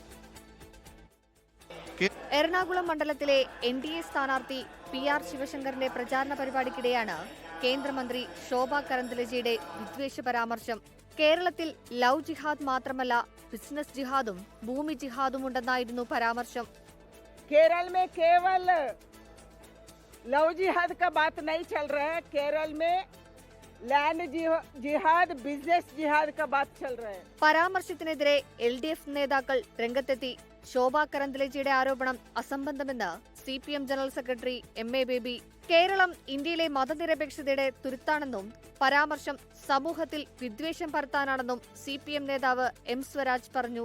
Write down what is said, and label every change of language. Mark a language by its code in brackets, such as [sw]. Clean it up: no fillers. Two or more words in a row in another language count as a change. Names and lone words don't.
[ml] എറണാകുളം മണ്ഡലത്തിലെ NDA സ്ഥാനാർത്ഥി PR ശിവശങ്കറിന്റെ പ്രചാരണ പരിപാടിക്കിടെയാണ് കേന്ദ്രമന്ത്രി ശോഭ കരന്തലജയുടെ വിദ്വേഷ പരാമർശം. കേരളത്തിൽ ലവ് ജിഹാദ് മാത്രമല്ല ബിസിനസ് ജിഹാദും ഭൂമി ജിഹാദും ഉണ്ടെന്നായിരുന്നു പരാമർശം. [hi] केरल में केवल लव जिहाद का बात नहीं चल रहा है, केरल में लैंड जिहाद बिजनेस जिहाद का बात चल रहा है. [ml] പരാമർശത്തിനെതിരെ LDF നേതാക്കൾ രംഗത്തെത്തി. ശോഭ കരന്തലജയുടെ ആരോപണം അസംബന്ധമെന്ന് CPM ജനറൽ സെക്രട്ടറി MA ബേബി. കേരളം ഇന്ത്യയിലെ മതനിരപേക്ഷതയുടെ തുരുത്താണെന്നും പരാമർശം സമൂഹത്തിൽ വിദ്വേഷം പരത്താനാണെന്നും CPM നേതാവ് M സ്വരാജ് പറഞ്ഞു.